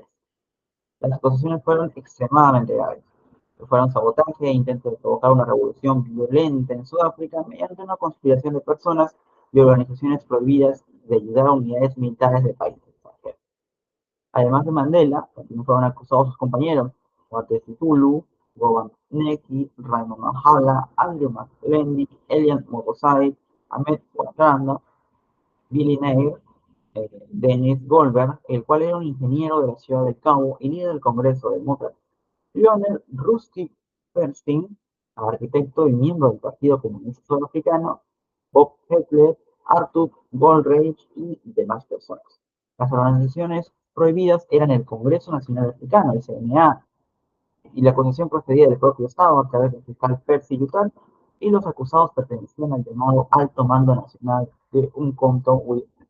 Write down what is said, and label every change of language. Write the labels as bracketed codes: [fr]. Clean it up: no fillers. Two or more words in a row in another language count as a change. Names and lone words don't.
[es] Las acusaciones fueron extremadamente graves. Fueron sabotaje e intento de provocar una revolución violenta en Sudáfrica mediante una conspiración de personas y organizaciones prohibidas de ayudar a unidades militares de países extranjeros. Además de Mandela, también fueron acusados sus compañeros, Watesi Zulu, Govan Neki, Raymond Mahala, Andrew McLendy, Elian Mokosai, Ahmed Ouattara, Billy Nair, Dennis Goldberg, el cual era un ingeniero de la ciudad del Cabo y líder del Congreso Demócrata; Lionel Rusty Bernstein, arquitecto y miembro del Partido Comunista Sudafricano; Bob Heckler, Arthur Goldreich y demás personas. Las organizaciones prohibidas eran el Congreso Nacional Africano, el CNA, y la acusación procedía del propio Estado a través del fiscal Percy Yutal, y los acusados pertenecían al llamado Alto Mando Nacional de Umkhonto We.